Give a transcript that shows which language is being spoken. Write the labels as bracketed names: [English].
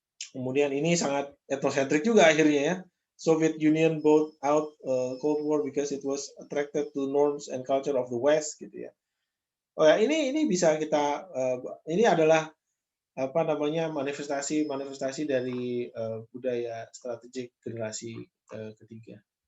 [Indonesian] Kemudian ini sangat etnosentrik juga akhirnya ya. [English] Soviet Union bought out Cold War because it was attracted to norms and culture of the West [Indonesian] gitu ya. Oh ya, ini bisa kita ini adalah manifestasi dari budaya strategik generasi ketiga.